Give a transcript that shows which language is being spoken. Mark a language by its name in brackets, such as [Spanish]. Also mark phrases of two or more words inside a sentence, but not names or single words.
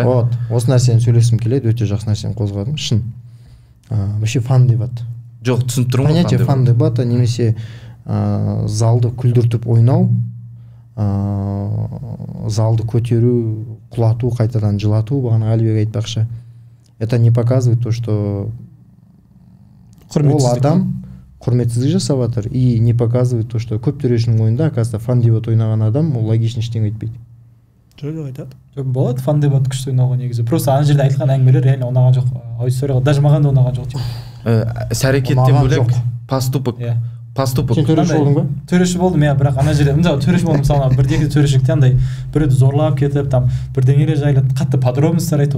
[Kazakh] Вот, осы нәрсені сөйлескім келеді, өте жақсы нәрсені қозғадың, шын. Вообще фан деп ат. жоқ түсініп тұрмын [Russian] понятие фан-дебата [Kazakh] немесе залды күлдіртіп ойнау, залды көтеру, құлату, қайтадан жылату, бағана Әлібек айтпақшы, [Russian] это не показывает то, что [Kazakh] ол адам құрметсіздік жасап жатыр, [Russian] и не показывает то, что [Kazakh] көп төрешінің ойында, оказывается, фан-дебат ойнаған адам ол логично ештеңе айтпайды. Жоқ айтады. Болады фан-дебат күшті ойнауға негізі. Просто ана жерде айтылған әңгімелер реально ұнаған жоқ, аудиторияға даже маған да ұнаған жоқ. Іс-әрекеттен бөлек поступок. Сен төреші болдың ба? Төреші болдым, иә, бірақ ана жерде төреші болдым, мысалы бірдегі төрешікте андай біреуді зорлап кетіп, там бірдеңелер жайлы қатты подробностьтар айту.